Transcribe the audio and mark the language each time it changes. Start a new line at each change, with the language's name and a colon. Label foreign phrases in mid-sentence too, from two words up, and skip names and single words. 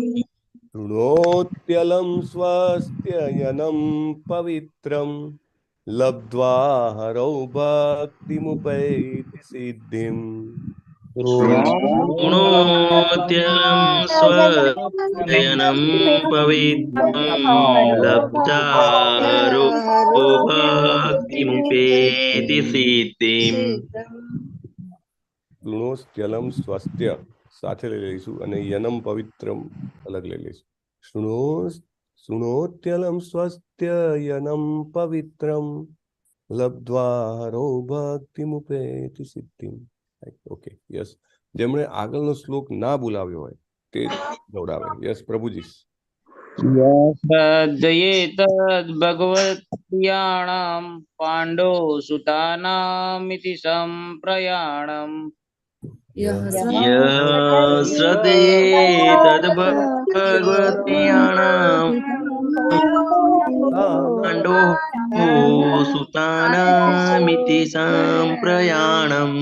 Sanskrit: शृणोत्यलं स्वस्त्ययनं पवित्रं लब्ध्वा हरौ भक्तिमुपैति सिद्धिम्. शृणोत्यलं स्वयनं पवित्रं लब्धा हरो भक्तिमुपेति सिद्धिम्.
Gujarati: શૃણોસ્ત્યલમ સ્વાસ્થ્ય સાથે લઈ લઈશું અને
Sanskrit: यनम् पवित्रम्
Gujarati: અલગ લઈ લઈશું.
Sanskrit: शृणोत्यलम् स्वास्थ्य यनम् पवित्रम् लब्ध्वा हरो भक्तिमुपेति सिद्धिम्.
English: Okay, yes.
Gujarati: જેમણે આગળનો શ્લોક ના બોલાવ્યો હોય તે દોડાવે. યસ પ્રભુજી.
Sanskrit: श्रद्धये तद्भगवत्प्रियाणां पाण्डो सुतानामिति सम्प्रयाणम् यः श्रद्धये तद्भगवत्प्रियाणां पाण्डोः सुतानामिति सम्प्रयाणम्